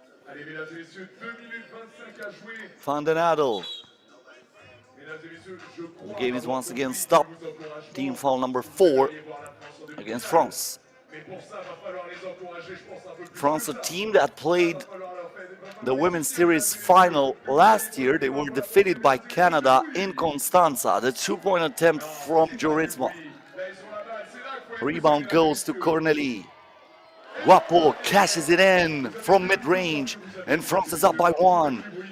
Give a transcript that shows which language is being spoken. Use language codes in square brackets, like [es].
[fr] Allez, mesdames et messieurs, 2 minutes 25 à jouer. Van den Adel. Mesdames et messieurs, je crois [en] The game is once again stopped. Team foul number 4 against France. [fr] Mais pour ça, va falloir les encourager, je pense un peu plus. [en] France, a team that played the women's series final last year. They were defeated by Canada in Constanza. The 2-point attempt from Jorisma. Rebound goes to Corneli. Guapo cashes it in from mid-range, and France is up by 1.